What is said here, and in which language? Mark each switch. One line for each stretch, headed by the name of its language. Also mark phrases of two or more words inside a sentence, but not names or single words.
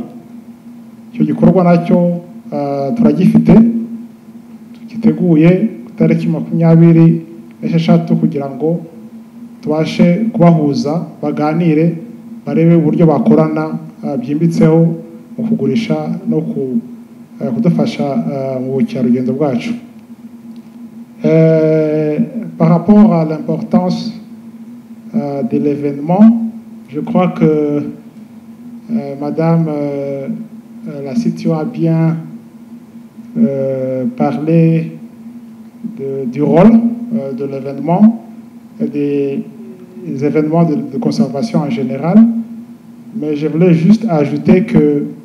Kinyarwanda: Icyo gikorwa nacyo turagifite giteguye tariki 26 kugira ngo tubashe kubahuza baganire barebe uburyo bakorana byimbitseho mu kugurisha no kudufasha mu bukerarugendo bwacu.
French: Par rapport à l'importance de l'événement, je crois que Madame la CTO a bien parlé du rôle de l'événement et des événements de conservation en général, mais je voulais juste ajouter que